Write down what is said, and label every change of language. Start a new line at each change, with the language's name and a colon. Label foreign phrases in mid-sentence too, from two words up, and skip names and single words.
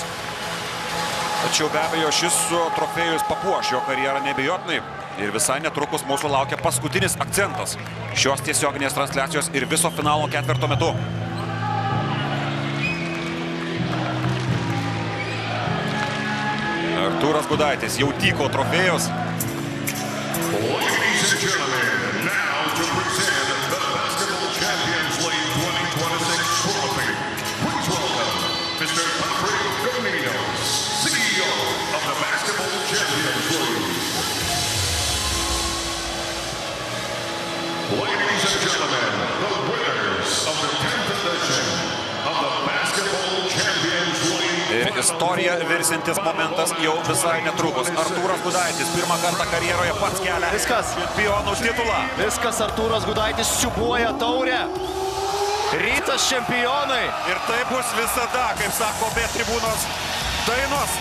Lithuanian: Tačiau be abejo šis trofėjus papuoš jo karjerą neabejotinai. Ir visai netrukus mūsų laukia paskutinis akcentas šios tiesioginės transliacijos ir viso finalo ketvirto metu. Artūras Gudaitis jau tyko trofėjus.
English: Ladies and gentlemen, now to present the Basketball Champions League 2026 trophy. Please welcome Mr. Patrick Domingos, CEO of the Basketball Champions League. Ladies and gentlemen, the winners of the 10th edition of the Basketball Champions League.
Lithuanian: Ir istorija virsintis momentas jau visai netrukus. Artūras Gudaitis pirmą kartą karjeroje pats kelia čempionų titulą. Viskas, Artūras Gudaitis siūbuoja taurę. Rytas čempionai. Ir tai bus visada, kaip sako B tribūnos dainos.